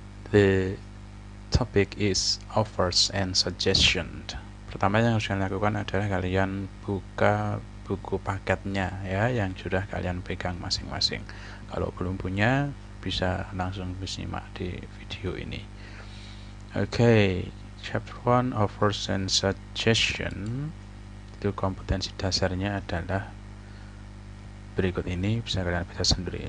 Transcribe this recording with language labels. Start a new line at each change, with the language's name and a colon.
English: The topic is offers and suggestion.
Indonesian: Pertama yang harus kalian lakukan adalah kalian buka buku paketnya ya, yang sudah kalian pegang masing-masing. Kalau belum punya, bisa langsung disimak di video ini.
English: Oke, chapter 1 offers and suggestion.
Indonesian: Itu kompetensi dasarnya adalah berikut ini, bisa kalian baca sendiri.